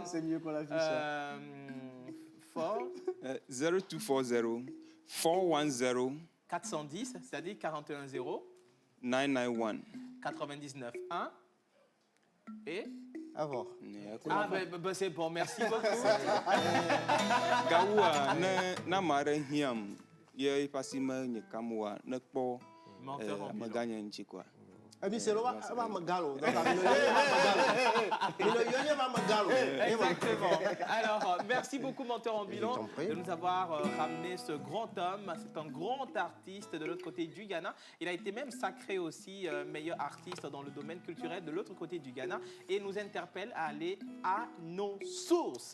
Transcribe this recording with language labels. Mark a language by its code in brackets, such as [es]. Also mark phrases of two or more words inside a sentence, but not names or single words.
[fr] C'est mieux qu'on l'affiche. 0240 410 410, c'est-à-dire 41 0. 991. 99 1. Et Avant. Ah, ben c'est bon, merci beaucoup. Gaoua, na mare hiam, ye pasima nye kamwa, ne po, me gagne un petit quoi. Exactement. Alors, merci beaucoup, Menteur Ambulant, de nous avoir ramené ce grand homme. C'est un grand artiste de l'autre côté du Ghana. Il a été même sacré aussi meilleur artiste dans le domaine culturel de l'autre côté du Ghana et nous interpelle à aller à nos sources.